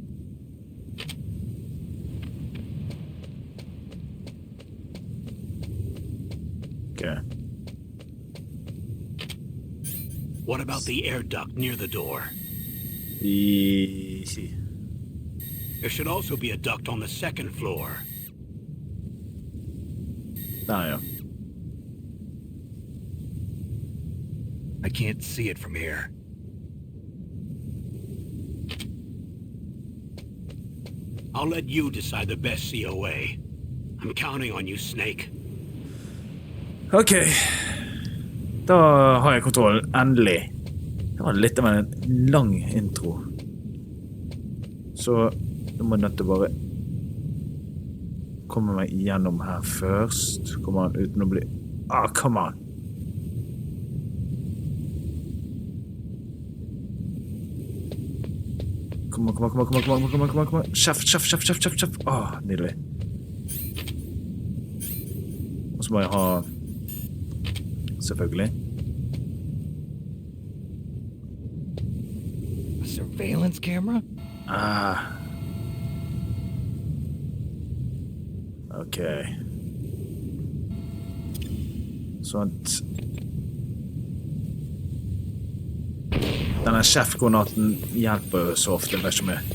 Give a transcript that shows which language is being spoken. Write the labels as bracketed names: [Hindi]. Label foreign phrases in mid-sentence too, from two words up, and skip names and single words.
[English] Okay. What about the air duct near the door? There should also be a duct on the second floor. [Norwegian] Der, ja. [English] I can't see it from here. I'll let you decide the best COA. I'm counting on you, Snake. [Norwegian] Ok. Da har jeg kontroll, endelig. Det var litt av en lang intro. Så nå må jeg nødt til bare komme meg gjennom her først. Kommer han uten å bli... [English] Ah, come on! Kom on. [Norwegian] Kjeft. Ah, nydelig. Og så må jeg ha... Selvfølgelig. [English] A surveillance camera? [Norwegian] Ah. Ok. Sånt. Denne chef-granaten hjelper så ofte, vet ikke med.